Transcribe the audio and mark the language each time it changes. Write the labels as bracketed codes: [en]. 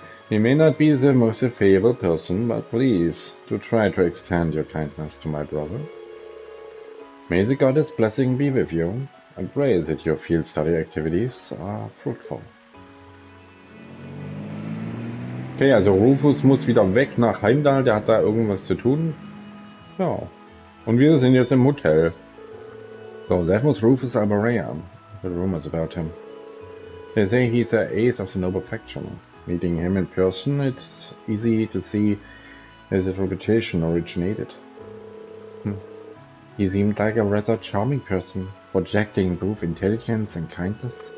[en] He may not be the most affable person, but please do try to extend your kindness to my brother. May the goddess' blessing be with you, and pray that your field study activities are fruitful. [de] Okay, also Rufus muss wieder weg nach Heimdall, der hat da irgendwas zu tun. Ja, und wir sind jetzt im Hotel. [en] So, that was Rufus Albarea. The rumors about him. They say he's the ace of the noble faction. Meeting him in person, it's easy to see where his reputation originated. He seemed like a rather charming person, projecting both intelligence and kindness.